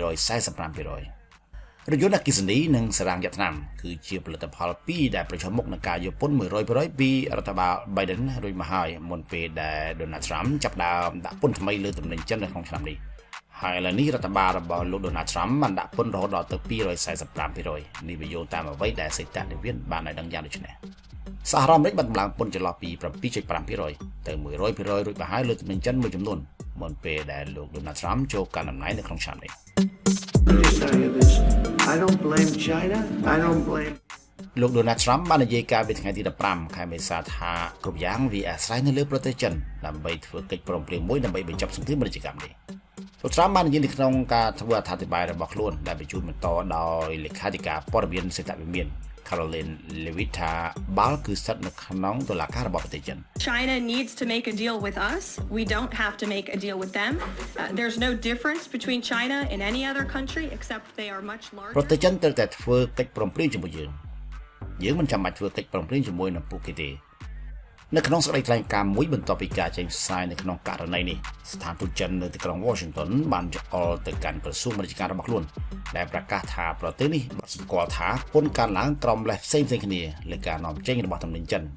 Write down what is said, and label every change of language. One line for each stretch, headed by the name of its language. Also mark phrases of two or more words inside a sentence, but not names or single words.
Khmer: 245% រថយន្តអគ្គិសនីនិងសារ៉ាំងវៀតណាមគឺជាផលិតផលពីរដែលប្រឈមមុខនឹងការយកពន្ធ100%ពីរដ្ឋបាល Biden រួចមកហើយមុនពេលដែល Donald Trump ចាប់ផ្ដើមដាក់ពន្ធថ្មីលើទំនិញចិននៅក្នុងឆ្នាំនេះហើយឥឡូវនេះរដ្ឋបាលរបស់លោក Donald Trump បានដាក់ពន្ធរហូតដល់ទៅ245%នេះវាយោងតាមអ្វីដែលសេតវិមានបានឲ្យដឹងយ៉ាងដូចនេះសហរដ្ឋអាមេរិកបានតម្លើងពន្ធចន្លោះពី 7.5% ទៅ 100% រួចមកហើយលើទំនិញចិនមួយចំនួនមុនពេលដែលលោក Donald Trump ចូលកាន់តំណែងនៅក្នុងឆ្នាំនេះ
English: I don't blame China. I don't blame
Khmer: លោក Donald Trump បាននិយាយកាលពីថ្ងៃទី15ខែមេសាថាគ្រប់យ៉ាងវាអាស្រ័យនៅលើប្រទេសចិនដើម្បីធ្វើកិច្ចព្រមព្រៀងមួយដើម្បីបញ្ចប់សង្គ្រាមពាណិជ្ជកម្មនេះលោក Trump បាននិយាយនៅក្នុងការធ្វើអត្ថាធិប្បាយរបស់ខ្លួនដែលបញ្ជូនបន្តដោយលេខាធិការព័ត៌មានសេតវិមាន Caroline Leavitt ថាបាល់គឺស្ថិតនៅក្នុងតុលាការរបស់ប្រទេសចិន
English: China needs to make a deal with us. We don't have to make a deal with them. There's no difference between China and any other country except they are much larger.
Khmer: ប្រទេសចិនត្រូវតែធ្វើកិច្ចព្រមព្រៀងជាមួយយើងមិនចាំបាច់ធ្វើកិច្ចព្រមព្រៀងជាមួយនឹងពួកគេទេនៅក្នុងសេចក្តីថ្លែងការណ៍មួយបន្ទាប់ពីការចេញផ្សាយនៅក្នុងករណីនេះស្ថានទូតចិននៅទីក្រុង Washington បានចោទទៅកាន់ក្រសួងពាណិជ្ជកម្មរបស់ខ្លួនដែលប្រកាសថាប្រទេសនេះបានស្គាល់ថាពន្ធកើនឡើងក្រោមលេសផ្សេងៗគ្នាលើការនាំចេញរបស់ទំនិញចិន